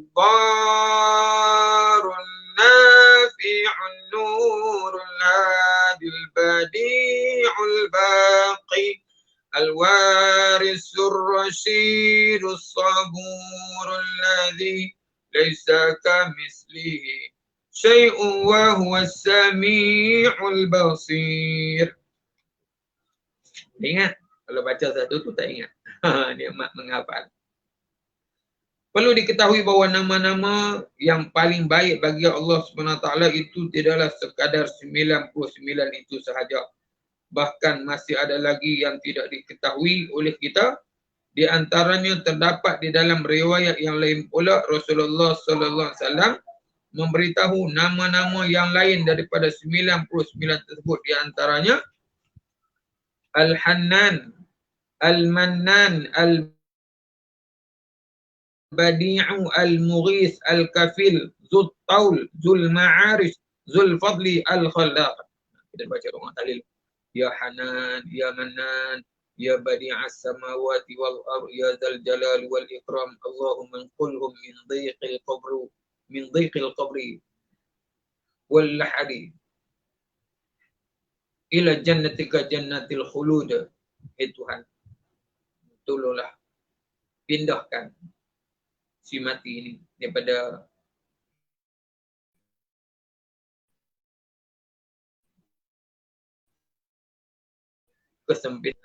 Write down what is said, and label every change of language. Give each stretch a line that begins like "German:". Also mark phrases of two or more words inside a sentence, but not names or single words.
Arabic: الضار النافع النور الهادي البديع الباقي الوارث الرشيد الصبور الذي ليس كمثله شيء وهو السميع البصير.
Malay: Ingat, kalau baca satu tu tak ingat. Nikmat menghafal. Perlu diketahui bahawa nama-nama yang paling baik bagi Allah SWT itu tidaklah sekadar 99 itu sahaja. Bahkan masih ada lagi yang tidak diketahui oleh kita. Di antaranya terdapat di dalam riwayat yang lain pula Rasulullah SAW memberitahu nama-nama yang lain daripada 99 tersebut. Di antaranya Al-Hannan, Al-Mannan, Al-Badi'u, Al-Mughis, Al-Kafil, Zul Taul, Zul Ma'arish, Zul Fadli, Al-Khallaq. Kita baca doa tahlil.
Arabic: يا حنان يا منان يا بديع السماوات والأرض يا ذا الجلال والإكرام. اللهم انقلهم من ضيق القبر واللحد إلى جنتك جنة الخلود.
Malay: Tuhan, tolonglah pindahkan si mati ini daripada kesempitan.